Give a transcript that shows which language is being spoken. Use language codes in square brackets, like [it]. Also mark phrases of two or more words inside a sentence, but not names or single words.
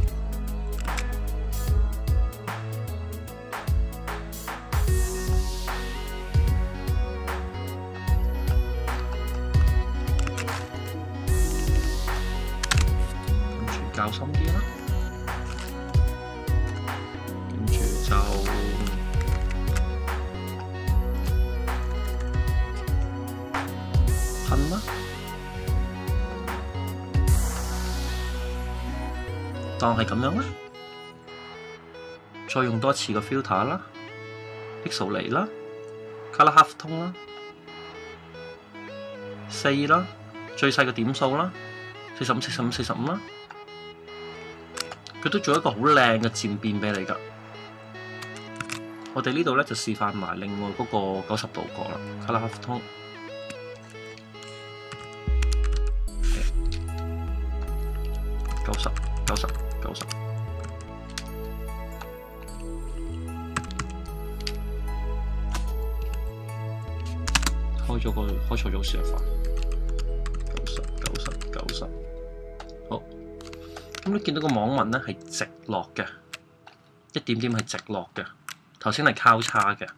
[yue] 較深啲啦，跟住就噴啦，當係咁樣啦，再用多次個 filter 啦 ，pixel 嚟啦 ， [en] color half tone [yue] 啦，4啦，最細嘅點數啦，45、45、45啦。佢都做一個好靚嘅漸變俾你㗎。我哋呢度咧就示範埋另外嗰個90度角啦 ， [en] color half tone。 [yue] 90、90、90。開錯咗示範。90、90、90。好。咁你見到個網紋咧係直落嘅，一點點係直落嘅，頭先係交叉嘅。